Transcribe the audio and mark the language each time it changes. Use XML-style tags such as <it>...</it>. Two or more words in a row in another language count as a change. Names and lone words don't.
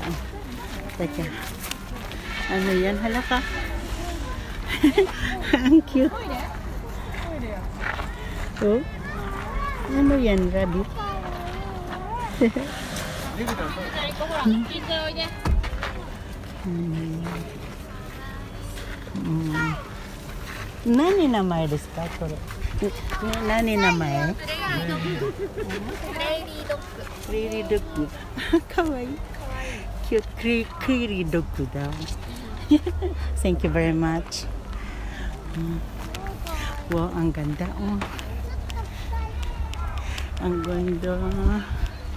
<tl>Teka. Ano yan? Halaka. Ang cute. Oh. Ano yan? Rabbit?</tl> <ja>何名前ですか? 何名前?</ja> <en>Prairie dog. Kawaii. Cute. Prairie dog daw. Thank you very much.</en> <tl>Wow, ang ganda. Oh. Ang ganda.</tl>